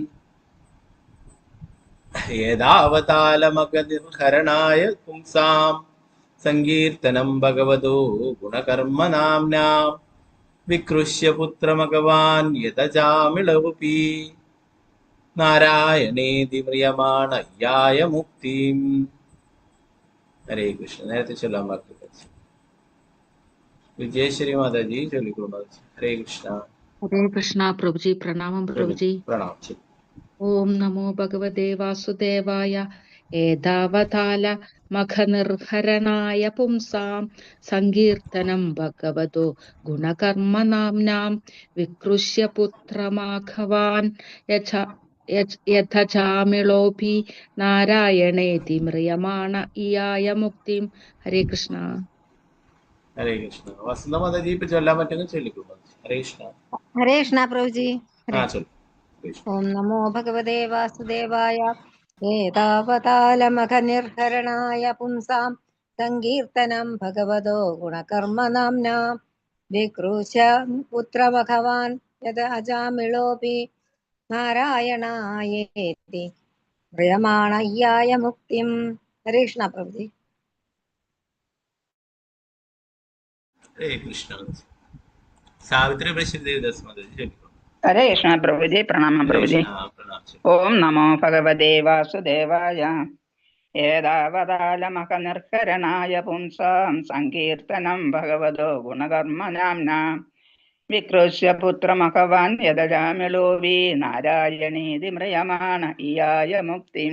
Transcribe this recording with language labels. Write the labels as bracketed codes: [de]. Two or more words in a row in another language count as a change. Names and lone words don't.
[sa] ഏതാവതാലമകനിർഹരണായ പുംസാം സങ്കീർത്തനം ഭഗവതോ ഗുണകർമ്മനാംനാം വികൃഷ്യ പുത്രമഗവാൻ യദജാമിളോപി നാരായണേതി മ്രിയമാണ യായ മുക്തിം. [ml] ഹരേ കൃഷ്ണ. നേരത്തെ ചൊല്ലാൻ ബാക്കി വിജയശ്രീ മാതാജി ചൊല്ലിക്കോളൂ മാതാജി. ഹരേ കൃഷ്ണ. [hi] हरे कृष्णा प्रभु जी। प्रणामं प्रभु जी। [ml] പ്രണാം. [sa] ओम नमो भगवते वासुदेवाय। एतावताल मखनिर्हरणाय पुंसां संकीर्तनं भगवतो गुणकर्मनाम्नां विकृष्य पुत्रमाघवान् यथजामिळोऽपि नारायणेति म्रियमाण इयाय मुक्तिं. हरे कृष्ण. [ml] ഹരേ കൃഷ്ണ. വസന്ത മാതാജി ഇപ്പൊ ചൊല്ലാൻ പറ്റുമെങ്കിൽ ചൊല്ലിക്കോളൂ. ഹരേ കൃഷ്ണ. [hi] हरे कृष्णा प्रभु जी। [ml] ആ ചൊല്ലു. [sa] ओम नमो भगवते वासुदेवाय। एतावतालमखनिर्हरणाय पुंसां संकीर्तनं भगवतो गुणकर्मनाम्ना विकृष्य पुत्रमघवान् यद अजामिळोऽपि नारायणायेति म्रियमाणय्याय मुक्तिम्. [ml] ഹരേ കൃഷ്ണ പ്രഭുജി. ഹരേ കൃഷ്ണ. സാവിത്രി പ്രശ്ന ദേവദാസ് മാതാജി ചൊല്ലിക്കോളൂ. ഹരേ കൃഷ്ണ പ്രഭുജി. പ്രണാമം ഹരേ പ്രഭുജി. കൃഷ്ണ. പ്രണാം. [sa] ഓം നമോ ഭഗവതേ വാസുദേവായ. ഏതാവതാലമഹനിർഹരണായ പുംസാം സങ്കീർത്തനം ഭഗവതോ ഗുണകർമ്മനാംനാ വികൃഷ്യ പുത്രമഹവാൻ യദജാമിളോവി നാരായണീതി മ്രിയമാണ ഇയായ മുക്തിം.